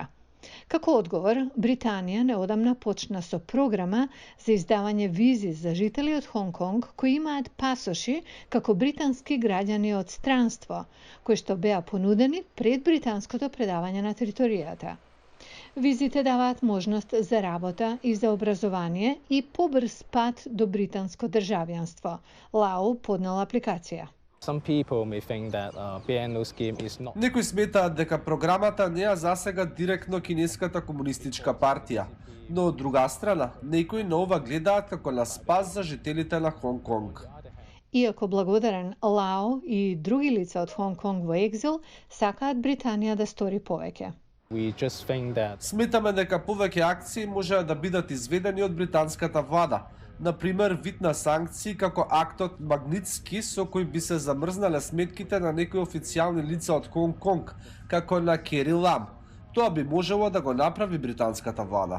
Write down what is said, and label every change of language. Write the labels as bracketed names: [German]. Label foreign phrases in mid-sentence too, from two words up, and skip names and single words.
[Macedonian] Како одговор, Британија неодамна почна со програма за издавање визи за жители од Хонг Конг кои имаат пасоши како британски граѓани од странство, кои што беа понудени пред британското предавање на територијата. Визите даваат можност за работа и за образование и побрз пат до британско државјанство. Лао поднел апликација. [English] Some people may think that BNO scheme is not. [Macedonian] Некои сметаат дека програмата не ја засега директно кинеската комунистичка партија, но од друга страна, некои на ова гледаат како на спас за жителите на Хонг Конг. Иако благодарен, Лао и други лица од Хонг Конг во екзил сакаат Британија да стори повеќе. [English] We just think that [Macedonian] Сметаме дека повеќе акции можеа да бидат изведени од британската влада, например вид на санкции како актот Магнитски со кој би се замрзнале сметките на некои официјални лица од Хонг Конг, како на Кери Лам. Тоа би можело да го направи британската влада.